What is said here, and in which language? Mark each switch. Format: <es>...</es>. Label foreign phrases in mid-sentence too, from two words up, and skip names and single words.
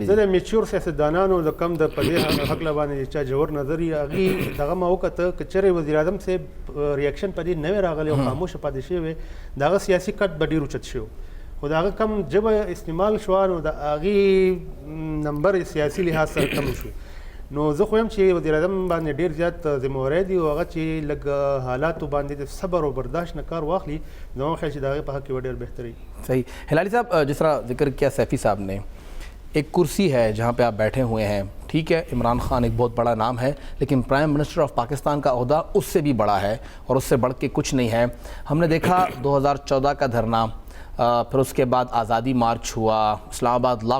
<ps>زه د میچور سیاستدانانو د کم د په دې هکله باندې چا جوړ نظر یې هغې دغه ما وکته که چېرې وزیر اعظم صاحب ریاکشن په دې نه وی راغلی او خاموشه پاتې شوی وی د هغه سیاسي کټ به ډېر اوچت شو خو د هغه کم ژبه استعمال شوه نو د هغې نمبر سیاسي لحاظ سره کم شو نو زه خو یم چې وزیر اعظم باندې ډېر زیات ذمهواری دي او هغه چې لږ حالاتو باندې د صبر او برداشت نه کار واخلي زما خیال چې د هغې په حق کې به ډېر بهتري</ps> <ur>صحیح ہلالی صاحب جس طرح ذکر کیا سیفی صاحب نے ایک کرسی ہے جہاں پہ آپ بیٹھے ہوئے ہیں ٹھیک ہے عمران خان ایک بہت بڑا نام ہے لیکن</ur> <en>Prime Minister of Pakistan</en> <ur>کا عہدہ اس سے بھی بڑا ہے اور اس سے بڑھ کے کچھ نہیں ہے ہم نے دیکھا 2014 کا دھرنا پھر اس کے بعد آزادی مارچ ہوا اسلام آباد لاک</ur>